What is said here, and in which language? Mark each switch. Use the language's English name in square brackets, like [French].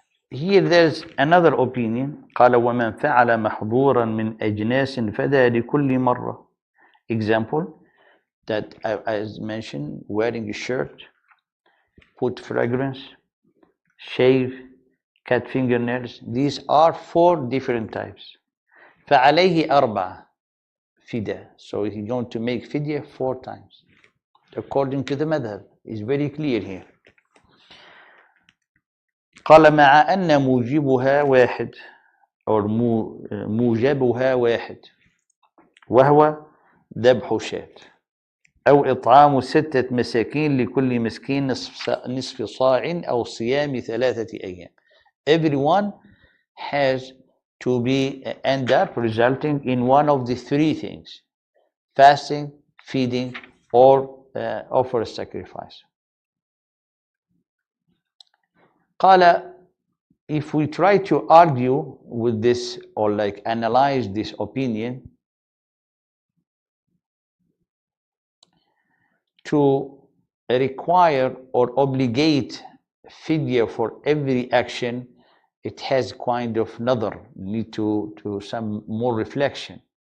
[English] here there's another opinion. [Arabic] قال ومن فعل محظورا من أجناس فدى لكل مرة. [English] Example that as mentioned, wearing a shirt, put fragrance, shave, cut fingernails. These are 4 different types. [Arabic] فعليه 4 فداء. [English] So he's going to make fidya 4 times. According to the madhab. It's very clear here. [Arabic] قال مع أن موجبها واحد أو موجبها واحد وهو ذبح شاة أو إطعام 6 مساكين لكل مسكين نصف صاع أو صيام 3 أيام. [English] Everyone has to be end up resulting in one of the 3 things: fasting, feeding, or offer a sacrifice. قال, if we try to argue with this or like analyze this opinion, to require or obligate fidya for every action, it has kind of nadar, need to some more reflection.